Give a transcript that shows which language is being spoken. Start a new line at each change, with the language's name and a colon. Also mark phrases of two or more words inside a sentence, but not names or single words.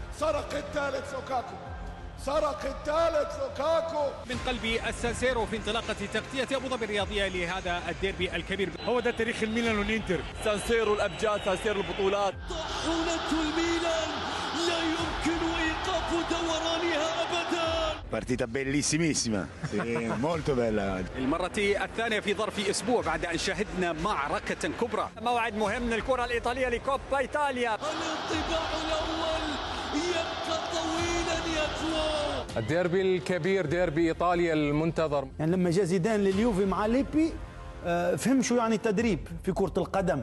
Arabic: سرق الثالث لوكاكو، سرق الثالث لوكاكو من قلب السانسيرو في انطلاقة تغطية أبو ظبي الرياضية لهذا الديربي الكبير. هو ده تاريخ الميلان والإنتر، سانسيرو الأبجاد، سانسيرو البطولات. طاحونة الميلان لا يمكن إيقاف دورانها أبدا.
Italian: Partita bellissimissima, molto bella.
Arabic: المرة الثانية في ظرف أسبوع بعد أن شهدنا معركة كبرى. موعد مهم للكرة الإيطالية لكوبا إيطاليا. الانطباع الأول يبقى طويلا يطول. الديربي الكبير، ديربي إيطاليا المنتظر. يعني لما جاء زيدان لليوفي مع ليبي فهم شو يعني تدريب في كرة القدم.